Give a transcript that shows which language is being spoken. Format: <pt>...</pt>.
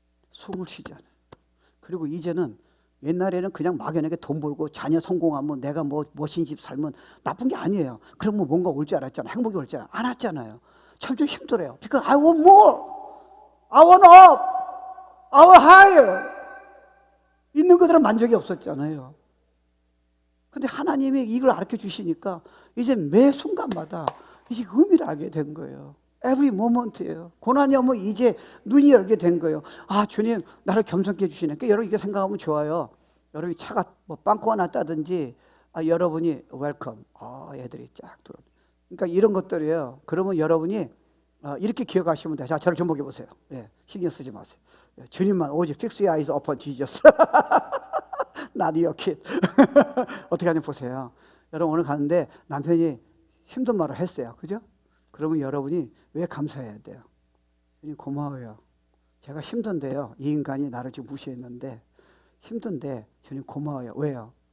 <ko>숨을 쉬잖아요. 그리고 이제는, 옛날에는 그냥 막연하게 돈 벌고 자녀 성공하면 내가 뭐 멋진 집 살면 나쁜 게 아니에요. 그러면 뭔가 올 줄 알았잖아요. 행복이 올 줄 안 왔잖아요. 점점 힘들어요.</ko> <en>Because I want more, I want up, I want higher.</en> <ko>있는 그대로 만족이 없었잖아요. 근데 하나님이 이걸 가르쳐 주시니까 이제 매 순간마다 이제 의미를 알게 된 거예요.</ko> <en>Every moment예요.</en> <ko>고난이 오면 이제 눈이 열게 된 거예요. 아, 주님 나를 겸손케 해주시네. 그러니까 여러분 이렇게 생각하면 좋아요. 여러분이 차가 뭐 빵꾸가 났다든지 여러분이 웰컴, 애들이 쫙 들어. 그러니까 이런 것들이에요. 그러면 여러분이 이렇게 기억하시면 돼요. 자, 저를 좀 보게 보세요. 예, 신경 쓰지 마세요. 주님만 오직</ko> <en>fix your eyes upon Jesus. Not your kid.</en> <ko>어떻게 하는지 보세요. 여러분 오늘 가는데 남편이 힘든 말을 했어요. 그죠? 그러면 여러분이 왜 감사해야 돼요? 주님 고마워요. 제가 힘든데요. 이 인간이 나를 지금 무시했는데 힘든데 주님 고마워요. 왜요?</ko>